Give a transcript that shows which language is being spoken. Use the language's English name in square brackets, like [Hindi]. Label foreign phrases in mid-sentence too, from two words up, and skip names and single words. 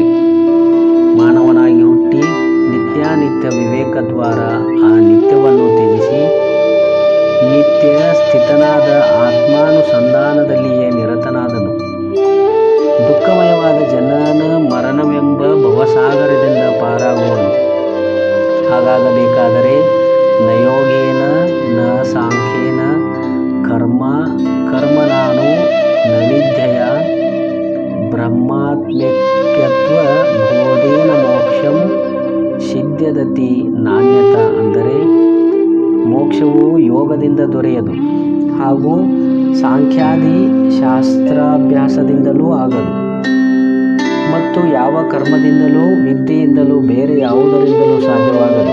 [Kannada] ಮಾನವನಾಗಿ ಹುಟ್ಟಿ ನಿತ್ಯಾನಿತ್ಯ ವಿವೇಕದ್ವಾರ ಆ ನಿತ್ಯವನ್ನು ತ್ಯಜಿಸಿ ನಿತ್ಯ ಸ್ಥಿತನಾದ ಆತ್ಮಾನುಸಂಧಾನದಲ್ಲಿಯೇ ನಿರತನಾದನು. ದುಃಖಮಯವಾದ ಜನನ ಮರಣವೆಂಬ ಭವಸಾಗರದಿಂದ ಪಾರಾಗುವನು. [Sanskrit] ಹಾಗಾಗಬೇಕಾದರೆ ನ ಯೋಗೇನ ನ ಸಾಂಖ್ಯೇನ ಕರ್ಮನಾನು ನ ವಿದ್ಯೆಯ ಬ್ರಹ್ಮಾತ್ಮೈಕ್ಯತ್ವ ಬೋಧೇನ ಮೋಕ್ಷಂ ಸಿದ್ಧ್ಯದತಿ ನಾಣ್ಯತ. [Kannada] ಅಂದರೆ ಮೋಕ್ಷವು ಯೋಗದಿಂದ ದೊರೆಯದು, ಹಾಗೂ ಸಾಂಖ್ಯಾದಿ ಶಾಸ್ತ್ರಾಭ್ಯಾಸದಿಂದಲೂ ಆಗದು, ಮತ್ತು ಯಾವ ಕರ್ಮದಿಂದಲೂ ವಿದ್ಯೆಯಿಂದಲೂ ಬೇರೆ ಯಾವುದರಿಂದಲೂ ಸಾಧ್ಯವಾಗದು.